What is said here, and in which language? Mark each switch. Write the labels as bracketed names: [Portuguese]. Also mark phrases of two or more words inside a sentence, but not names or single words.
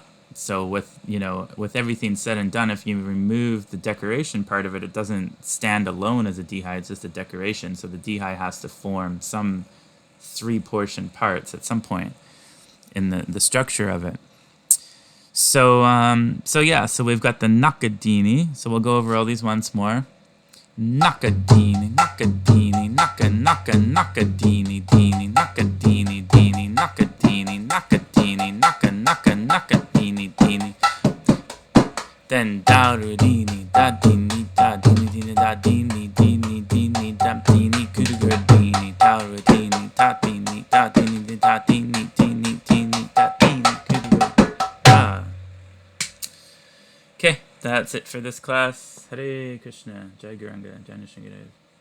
[English] So with everything said and done, if you remove the decoration part of it, it doesn't stand alone as a D-high, it's just a decoration. So the D-high has to form some 3-portion parts at some point in the structure of it. So we've got the Nakadini. So we'll go over all these once more. Nakadini, Nakadini, Naka, Naka, Nakadini, Dini, Nakadini, Dini, Nakadini, Nakadini, Naka, Naka, Nakadini, Dini. Then Darudini, Dadini, Dadini, Dini, Dadini, Dini, Dini, Dadini, Kudugadini, Darudini, Dadini, Dadini, Dadini, Dini, Dini, Dadini, Kudugadini. Okay, that's it for this class. Hare Krishna, Jai Guranga, Jai Nishingadev.